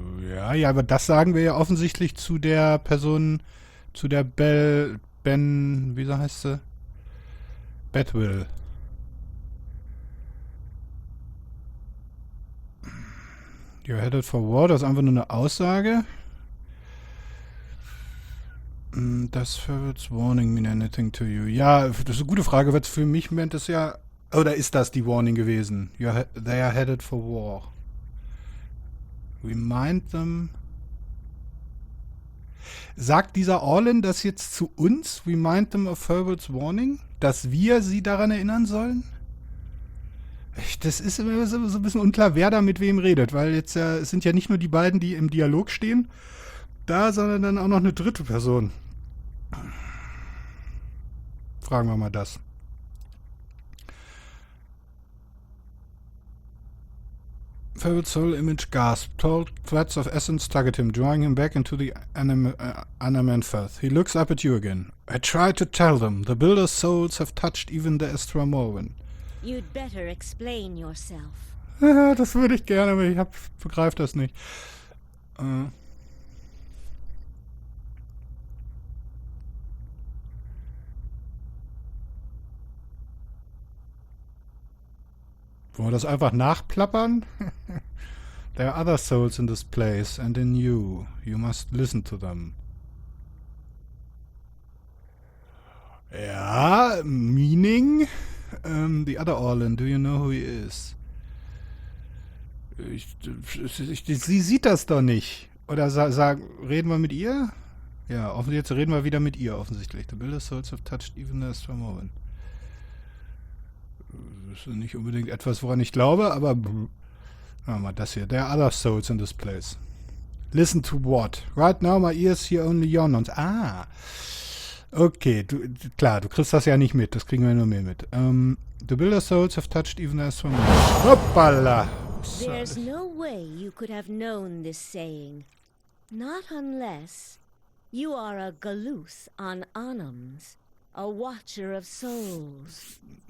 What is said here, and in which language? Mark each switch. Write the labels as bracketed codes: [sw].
[de] Ja, aber das sagen wir ja offensichtlich zu der Person, zu der wie heißt sie? Bedwell. [en] You're headed for war, [de] das ist einfach nur eine Aussage. [en] Does Farewell's warning mean anything to you? [de] Ja, das ist eine gute Frage, weil für mich meint das ja, oder ist das die Warning gewesen? [en] They are headed for war. Remind them. [de] Sagt dieser Orlan das jetzt zu uns? [en] Remind them of Farewell's warning? [de] Dass wir sie daran erinnern sollen? Das ist immer so ein bisschen unklar, wer da mit wem redet, weil jetzt ja, es sind ja nicht nur die beiden, die im Dialog stehen, da, sondern dann auch noch eine dritte Person. Fragen wir mal das. [en] Farewell's soul image gasped. Tall threads of essence target him, drawing him back into the Anamenfath. He looks up at you again. I tried to tell them. The Builder's souls have touched even the Astra Morwen. You'd better explain yourself. [de] Ja, das würde ich gerne, aber ich begreife das nicht. Wollen wir das einfach nachplappern? [en] There are other souls in this place, and in you. You must listen to them. Ja, meaning? The other Orlan, do you know who he is? [de] Sie sieht das doch nicht. Oder reden wir mit ihr? Ja, jetzt reden wir wieder mit ihr offensichtlich. [en] The Builder's souls have touched even the Astra Morwen. [de] Das ist nicht unbedingt etwas, woran ich glaube, aber mal das hier. [en] There are other souls in this place. Listen to what? Right now my ears hear only your nonsense. [de] Okay, klar, du kriegst das ja nicht mit. Das kriegen wir nur mehr mit. [en] The Builder's souls have touched even as from... [de] Hoppala! [en] There's no way you could have known this saying. Not unless you are a Galuth on Anams, a watcher of souls.